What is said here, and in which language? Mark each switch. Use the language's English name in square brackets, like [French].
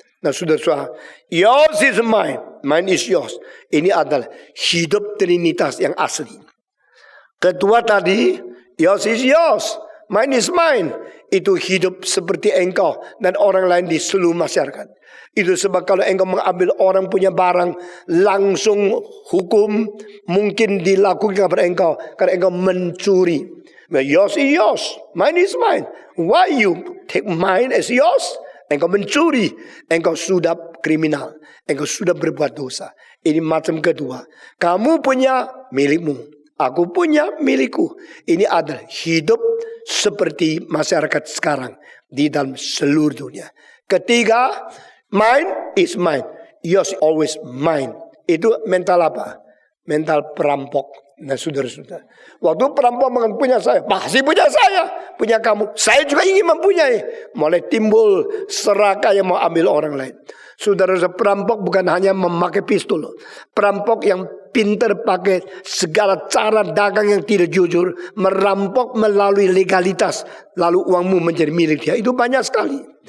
[Indonesian] Nah, saudara-saudara, [English] yours is mine, mine is yours. [Indonesian] Ini adalah hidup Trinitas yang asli. Kedua tadi, [English] yours is yours, mine is mine. [Indonesian] Itu hidup seperti engkau dan orang lain di seluruh masyarakat. Itu sebab kalau engkau mengambil orang punya barang, langsung hukum mungkin dilakukan kepada engkau karena engkau mencuri. [English] Yours is yours, mine is mine. Why you take mine as yours? [Indonesian] Engkau mencuri, engkau sudah kriminal, engkau sudah berbuat dosa. Ini macam kedua. Kamu punya milikmu, aku punya milikku. Ini adalah hidup seperti masyarakat sekarang di dalam seluruh dunia. Ketiga, [English] mine is mine, yours always mine. [Indonesian] Itu mental apa? Mental perampok. Nah, saudara-saudara, waktu perampok punya saya, pasti punya saya, punya kamu, saya juga ingin mempunyai. Mulai timbul serakah yang mau ambil orang lain. Saudara-saudara, perampok bukan hanya memakai pistol. Perampok yang pintar pakai segala cara dagang yang tidak jujur, merampok melalui legalitas, lalu uangmu menjadi milik dia. Itu banyak sekali.